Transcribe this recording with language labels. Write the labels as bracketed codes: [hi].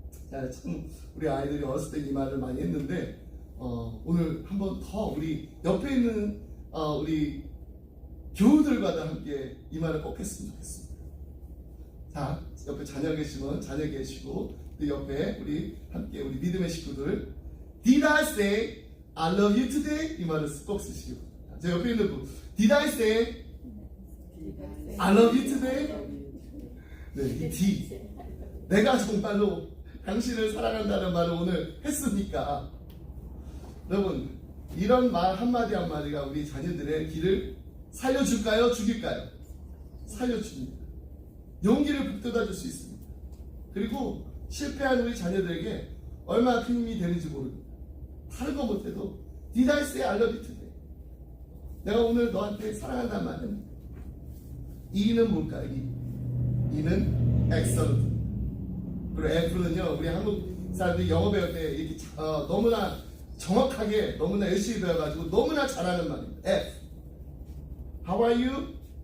[ko] 자, 참 우리 아이들이 어렸을 때 이 말을 많이 했는데 오늘 한번 더 우리 옆에 있는 우리 교우들과도 함께 이 말을 꼭 했으면 좋겠습니다. 자, 옆에 자녀 계시면 자녀 계시고 또 옆에 우리 함께 우리 믿음의 식구들 [en] Did I say I love you today? [ko] 이 말을 꼭 쓰시기 바랍니다. 제 옆에 있는 분 [en] Did I say I love you today? [ko] 네, 이 D 내가 정말로 당신을 사랑한다는 말을 오늘 했습니까? 여러분 이런 말 한마디 한마디가 우리 자녀들의 길을 살려줄까요? 죽일까요? 살려줍니다. 용기를 북돋아 줄 수 있습니다. 그리고 실패한 우리 자녀들에게 얼마나 큰 힘이 되는지 모릅니다. 다른 거 못해도 [en] Did I say I love you today? [ko] 내가 오늘 너한테 사랑한다는 말은 E는 뭘까요? [en] E는 excellent. [ko] 그리고 F는요 우리 한국 사람들이 영어 배울 때 이렇게 너무나 정확하게 너무나 열심히 배워가지고 너무나 잘하는 말입니다. F. [en] How are you?